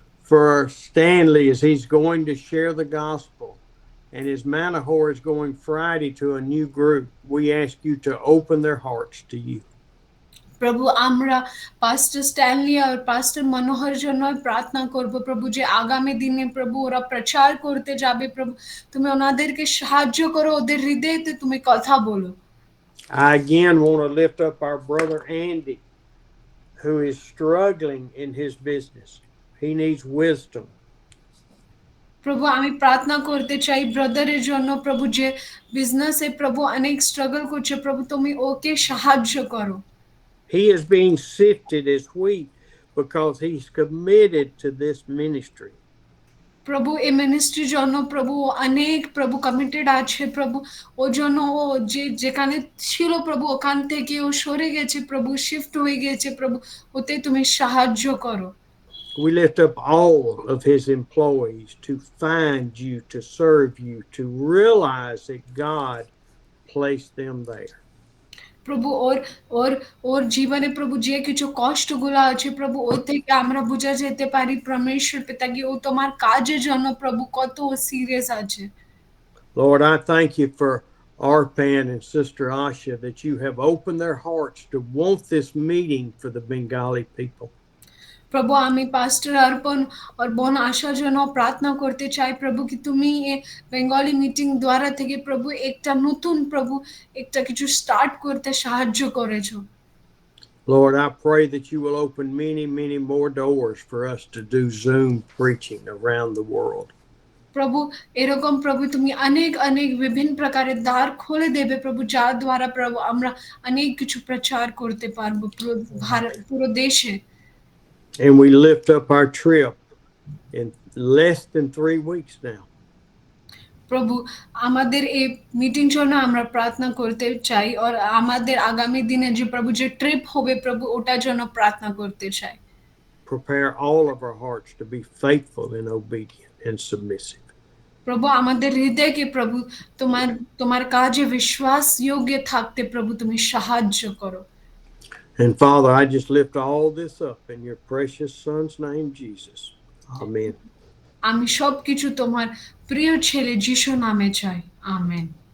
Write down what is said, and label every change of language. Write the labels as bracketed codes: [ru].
[en] For Stanley, as he's going to share the gospel, and his Manahor is going Friday to a new group, we ask you to open their hearts to you. [bn] প্রভু আমরা পাস্টার Stanley আর পাস্টার মনোহর জন্য প্রার্থনা করব প্রভু যে আগামী দিনে প্রভু ওরা প্রচার করতে যাবে প্রভু তুমি ওনাদেরকে সাহায্য করো ওদের হৃদয়তে তুমি কথা বলো। [en] I again want to lift up our brother Andy, who is struggling in his business. He needs wisdom. [bn] প্রভু আমি প্রার্থনা করতে চাই ব্রাদারের জন্য প্রভু যে বিজনেসে প্রভু অনেক স্ট্রাগল করছে প্রভু তুমি ওকে সাহায্য করো। [en] He is being sifted as wheat because he's committed to this ministry. [bn] প্রভু এই মিনিস্ট্রির জন্য প্রভু অনেক প্রভু কমিটেড আছে প্রভু ও জন্য ও যেখানে ছিল প্রভু ওখান থেকে ও সরে গেছে প্রভু শিফট হয়ে গেছে প্রভু ওতে তুমি সাহায্য করো। [en] We lift up all of his employees to find you, to serve you, to realize that God placed them there. [bn] প্রভু ওর জীবনে প্রভু যে কিছু কষ্টগুলো আছে প্রভু ওর থেকে আমরা বুঝা যেতে পারি পরমেশ্বর পিতা কি ও তোমার কাজের জন্য প্রভু কত সিরিয়াস আছে। [en] Lord, I thank you for Arpan and Sister Asha that you have opened their hearts to want this meeting for the Bengali people. [bn] প্রভু আমি পাস্টার অর্পণ আর বোন আশার জন্য প্রার্থনা করতে চাই প্রভু কি তুমি এই বেঙ্গলি মিটিং দ্বারা থেকে প্রভু একটা নতুন প্রভু একটা কিছু স্টার্ট করতে সাহায্য করেছো। [en] Lord, I pray that you will open many, many more doors for us to do Zoom preaching around the world. [bn] প্রভু এরকম প্রভু তুমি অনেক অনেক বিভিন্ন প্রকারের দ্বার খুলে দেবে প্রভু, যার দ্বারা প্রভু আমরা অনেক কিছু প্রচার করতে পারবো পুরো দেশে। [en] And we lift up our trip in less than 3 weeks now. [bn] প্রভু আমাদের এই মিটিং জন্য আমরা প্রার্থনা করতে চাই, আর আমাদের আগামী দিনে যে প্রভু যে ট্রিপ হবে প্রভু ওটার জন্য প্রার্থনা করতে চাই। [en] Prepare all of our hearts to be faithful and obedient and submissive. [bn] প্রভু আমাদের হৃদয়কে প্রভু তোমার কাজে বিশ্বাস যোগ্য থাকতে প্রভু তুমি সাহায্য করো। [en] And Father, I just lift all this up in your precious Son's name, Jesus. Amen. [bn] আমি সবকিছু তোমার প্রিয় ছেলে যিশুর নামে চাই, আমেন।